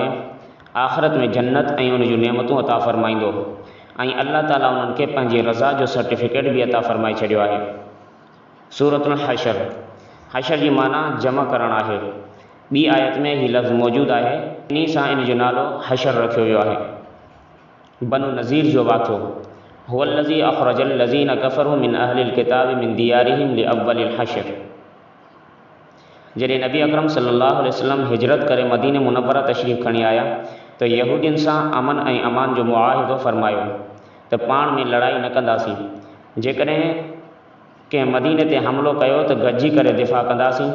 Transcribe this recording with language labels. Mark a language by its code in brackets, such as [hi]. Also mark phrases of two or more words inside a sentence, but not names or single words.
[sd] आख़िरत में जन्नत ऐं उन जूं नेमतूं अता फरमाईंदो ऐं अल्लाह ताला उन्हनि खे पंहिंजी रज़ा जो सर्टिफिकेट बि अता फरमाए छॾियो आहे। सूरतुल हशर। हशर जी माना जमा करणु आहे। ॿी आयत में ही लफ़्ज़ मौजूदु आहे, इन सां इन जो नालो हशर रखियो वियो आहे। बनु नज़ीर जो वाक़ियो, [ar] هو الذي أخرج الذين كفروا من أهل الكتاب من ديارهم لأول الحشر. [sd] जॾहिं नबी अकरम [ar] صلى الله عليه وسلم [sd] हिजरत करे मदीने मुनव्वरा तशरीफ़ खणी आया त यहूदियुनि सां अमन ऐं अमान जो मुआहिदो फ़रमायो त पाण में लड़ाई न कंदासीं। जेकॾहिं कंहिं मदीने ते हमिलो कयो त गॾिजी करे दिफ़ा कंदासीं।